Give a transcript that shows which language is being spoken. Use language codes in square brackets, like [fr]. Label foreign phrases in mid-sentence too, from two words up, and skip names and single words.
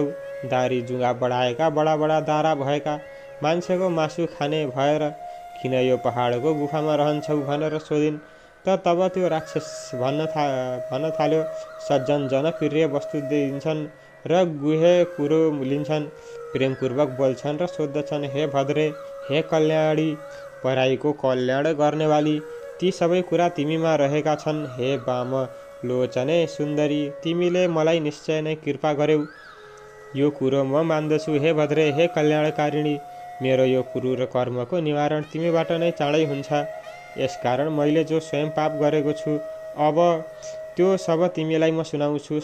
[ne] दारी जुङ्गा बढाएका बडा बडा दारा भएका मान्छेको मासु खाने भएर किन यो पहाडको गुफामा रहन्छौ भनेर सोधिन् त तब त्यो राक्षस भन्न थाल्यो सज्जन जनप्रिय वस्तु दिन्छन् र गुहे कुरो लिन्छन् प्रेमपूर्वक बोल्छन् र सोध्दछन् हे भद्रे हे कल्याणी पराईको कल्याण गर्नेवाली ती सबै कुरा तिमीमा रहेका छन्। हे वाम लोचने सुन्दरी तिमीले मलाई निश्चय नै कृपा गर्यौ यो कुरो म मान्दछु। हे भद्रे हे कल्याणकारिणी मेरो यो कुरो र कर्मको निवारण तिमीबाट नै चाँडै हुन्छ। यसकारण मैले जो स्वयं पाप गरेको छु अब त्यो सब तिमीलाई म सुनाउँछु।